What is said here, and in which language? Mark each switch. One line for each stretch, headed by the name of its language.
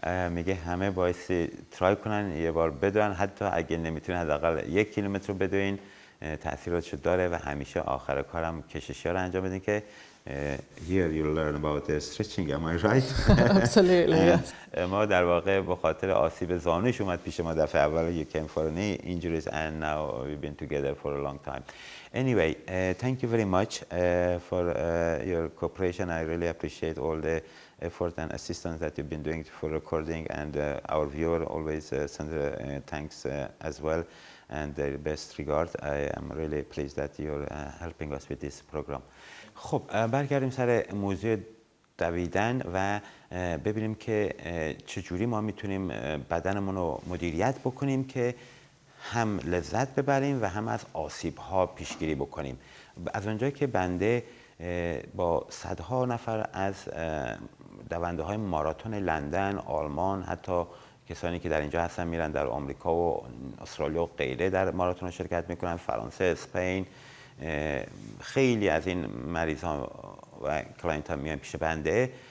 Persian: میگه همه بایستی ترای کنن یه بار بدوین حتی اگه نمیتونن حداقل 1 کیلومتر رو بدوین تاثیراتشو داره و همیشه آخر کارم کششی رو انجام بدین که
English: here you learn about the stretching, am I right? Absolutely, yes.
Persian: ما در واقع به خاطر آسیب زانوش اومد پیش ما دفعه اول
English: you came for knee injuries and now we've been together for a long time. Anyway, thank you very much for your cooperation. I really appreciate all the effort and assistance that you've been doing for recording and our viewer always send thanks as well and their best regard. I am really pleased that you're helping us with this program.
Persian: خب برگردیم سر موضوع دویدن و ببینیم که چجوری ما میتونیم بدنمون رو مدیریت بکنیم که هم لذت ببریم و هم از آسیب‌ها پیشگیری بکنیم. از اونجایی که بنده با صدها نفر از دونده‌های ماراتون لندن، آلمان، حتی کسانی که در اینجا هستن میرن در آمریکا و استرالیا و غیره در ماراتون شرکت میکنن، فرانسه، اسپین، خیلی از این مریض ها و کلاینت ها میان پیش بنده.